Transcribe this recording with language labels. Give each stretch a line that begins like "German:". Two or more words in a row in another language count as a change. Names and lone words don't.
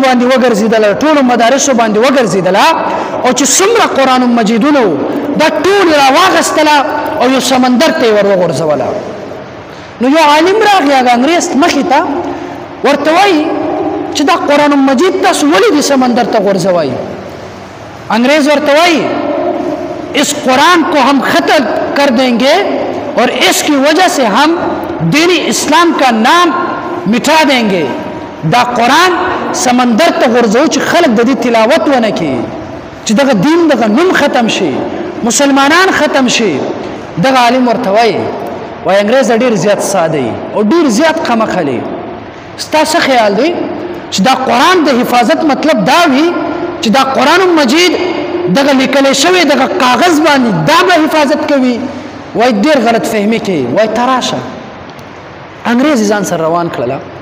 Pashto: باندې وګرځېدله ټولو مدارسو باندې وګرځېدله او چې څومره قرآن مجیدونه وو دا ټول یې راواغېستله او یو سمندر ته یې ور وغورځوله نو یو عالم راغی هغه انګریز مخې ته ورته وایي چې دا قرآن مجید تاسو ولې دې سمندر ته غورځوئ انګریز ورته وایي
Urdu: اس قرآن کو ہم ختم کر دیں گے اور اس کی وجہ سے ہم دین اسلام کا نام مٹا دیں گے
Pashto: دا قرآن سمندر ته غورځو چې خلک د دې تلاوت ونه کړي چې دغه دین دغه نوم ختم شي مسلمانان ختم شي دغه عالم ورته وایي انګریز ډیر زیات ساده او ډیر زیات قمقلی ستا څه خیال دی چې دا قرآن د حفاظت مطلب دا وي چې دا قرآن مجید دغه لیکل شوی دغه کاغذ باندې دا به حفاظت کوي وای ډیر غلط فهمي کوي وای تراشه انګریز ځان سره روان کړله